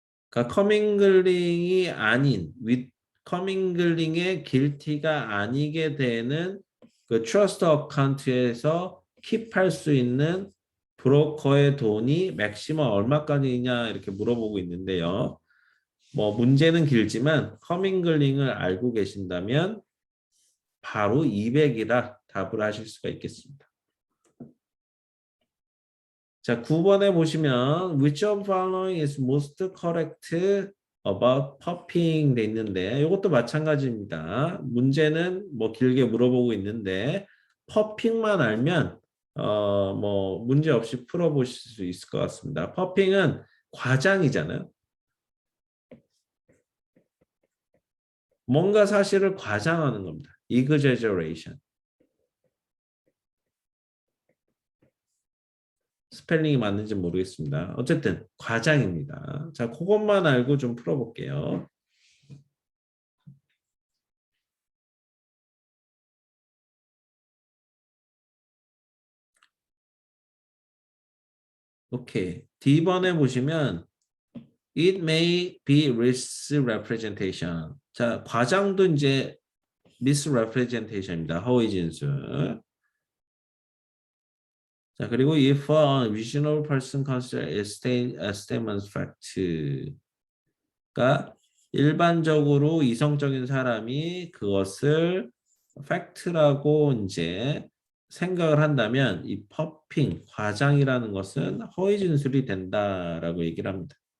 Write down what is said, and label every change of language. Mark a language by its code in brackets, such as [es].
[ko] 그러니까 커밍글링이 아닌 커밍글링의 길티가 아니게 되는 그 트러스트 어카운트에서 킵할 수 있는 브로커의 돈이 맥시멈 얼마까지냐 이렇게 물어보고 있는데요. 뭐 문제는 길지만 커밍글링을 알고 계신다면 바로 200이라 답을 하실 수가 있겠습니다. 자, 9번에 보시면 [en] which of following is most correct about popping [ko] 돼 있는데 이것도 마찬가지입니다. 문제는 뭐 길게 물어보고 있는데 퍼핑만 알면 뭐 문제 없이 풀어보실 수 있을 것 같습니다. 퍼핑은 과장이잖아요. 뭔가 사실을 과장하는 겁니다. [en] exaggeration. [ko] 스펠링이 맞는지 모르겠습니다. 어쨌든 과장입니다. 자, 그것만 알고 좀 풀어볼게요. 오케이. D번에 보시면 [en] it may be misrepresentation. [ko] 자, 과장도 이제 misrepresentation입니다. 허위 진술. 자, 그리고 [en] if a reasonable person consider a statement fact. [ko] 그러니까 일반적으로 이성적인 사람이 그것을 팩트라고 이제 생각을 한다면 이 퍼핑, 과장이라는 것은 허위 진술이 된다라고 얘기를 합니다.